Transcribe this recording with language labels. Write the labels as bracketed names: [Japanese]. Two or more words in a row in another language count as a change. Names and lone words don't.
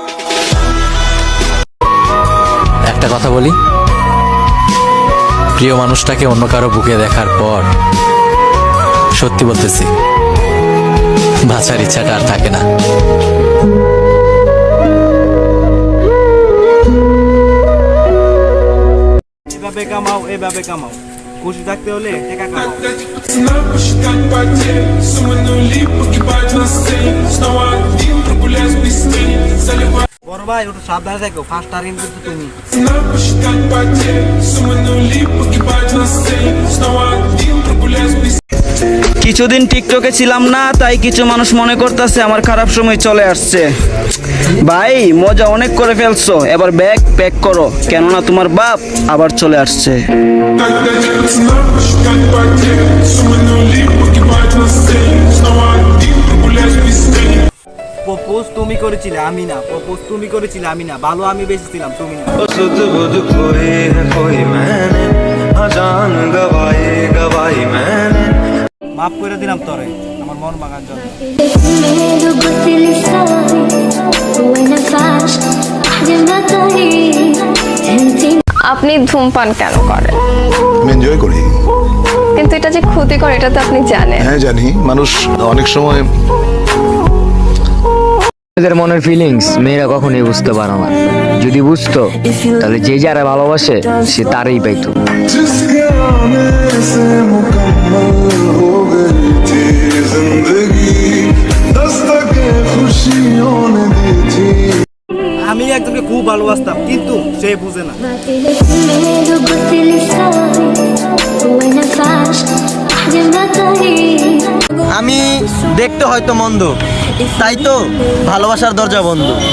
[Bangla] একটা কথা বলি, প্রিয় মানুষটাকে অন্য কারো বুকে দেখার পর সত্যি বলতেছি বাঁচার ইচ্ছাটা আর থাকে না। এভাবে কামাও, এভাবে কামাও, খুশি থাকতে হলে টাকা কামাও। [Russian] Тогда пацана посчитать потери, суммы нули погибать на сцене. Снова один прогуляюсь без тени, заливая. [Bangla] বড় ভাই ওটা সাবধানে থাকো, ফার্স্ট টার্গেট কিন্তু তুমি। [Russian] Пацана посчитать потери, суммы нули погибать на сцене. Снова один прогуляюсь без [Bangla] কিছুদিন টিকটকে ছিলাম না, তাই কিছু মানুষ মনে করতেছে আমার খারাপ সময় চলে আসছে। ভাই মজা অনেক করে ফেলছো, এবার [English] bag pack [Bangla] করো, কেননা তোমার বাপ আবার চলে আসছে। [Russian] Тогда пацана посчитать потери, суммы нули погибать на сцене. Снова один прогуляюсь без тени. [Bangla] প্রপোজ তুমি করেছিলে আমি না, প্রপোজ তুমি করেছিলে আমি না, ভালো আমি বেশি ছিলাম তুমি না। মাফ করে দিলাম তোরে আমার মন ভাঙার জন্য। আপনি ধূমপান কেন করেন? আমি এনজয় করি। কিন্তু এটা যে ক্ষতিকর এটা তো আপনি জানেন। হ্যাঁ জানি, মানুষ অনেক সময় মেয়েদের মনের ফিলিংস মেয়েরা কখনোই বুঝতে পারে না, যদি বুঝতো তাহলে যে যারা ভালোবাসে সে তারই পাইতো। [Hindi] जिसके आने से मुकम्मल हो गई थी जिंदगी, दस्तके खुशियों ने दी थी। [Bangla] আমি একজনকে খুব ভালোবাসতাম, কিন্তু সে বুঝে না। আমি দেখতে হয়তো মন্দ, তাই তো ভালোবাসার দরজা বন্ধ।